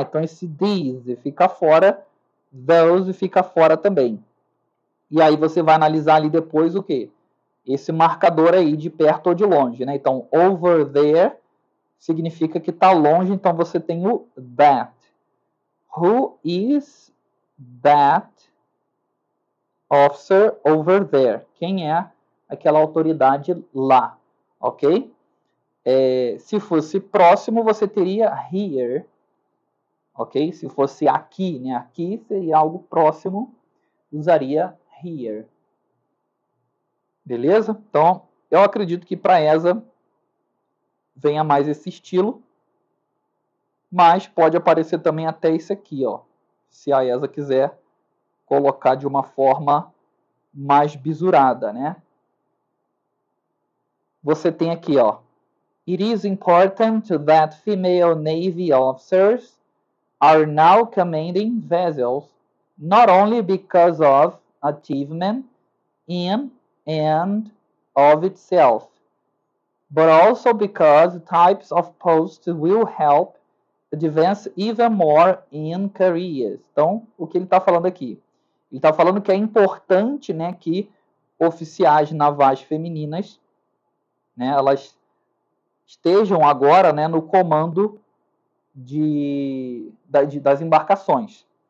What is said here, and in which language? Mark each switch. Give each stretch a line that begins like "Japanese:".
Portuguese: Então, esse these fica fora, those fica fora também. E aí você vai analisar ali depois o quê? Esse marcador aí de perto ou de longe. Né? Então,
English: over there
Portuguese: significa que está longe, então você tem o that.
English: Who is that officer over there?
Portuguese: Quem é aquela autoridade lá? Ok? Se fosse próximo, você teria here. Ok? Se fosse aqui, né? Aqui seria algo próximo, usaria here. Beleza? Então, eu acredito que para essa venha mais esse estilo, mas pode aparecer também até esse aqui, ó. Se a ESA quiser colocar de uma forma mais bisurada, né? Você tem aqui, ó.
English: It is important that female Navy officers are now commanding vessels, not only because of achievement in and of itself, but also because types of posts will help advance even more in careers.
Portuguese: Então, o que ele está falando aqui? Ele está falando que é importante, né, que oficiais navais femininas, né, elas estejam agora, né, no comando das embarcações.